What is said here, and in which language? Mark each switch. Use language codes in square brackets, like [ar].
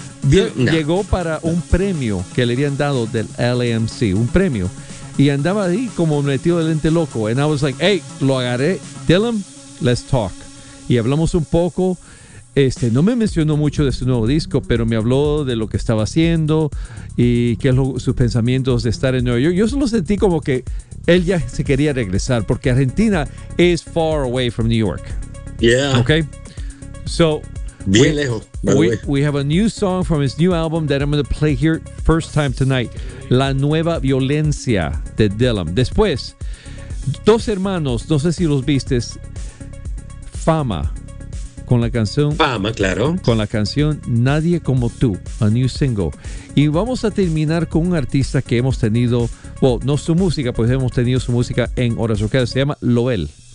[es] Llegó para un premio que le habían dado del LAMC, un premio, y andaba ahí como metido de lente loco. [en] And I was like, hey, [es] lo agarré, [en] Dillom, let's talk. [es] Y hablamos un poco. Este, no me mencionó mucho de su nuevo disco, pero me habló de lo que estaba haciendo y qué es sus pensamientos de estar en Nueva York. Yo solo sentí como que él ya se quería regresar porque Argentina [en] is far away from New York. Yeah. Okay. So. [es] Bien lejos, [en] we have a new song from his new album that I'm going to play here first time tonight. [es] La Nueva Violencia de Dillom. Después, Dos Hermanos, no sé si los vistes, Fama, con la canción... Fama, claro. Con la canción Nadie Como Tú, [en] a new single. [es] Y vamos a terminar con un artista que hemos tenido, well, no su música, pues hemos tenido su música en horas rockeras, se llama Lobel.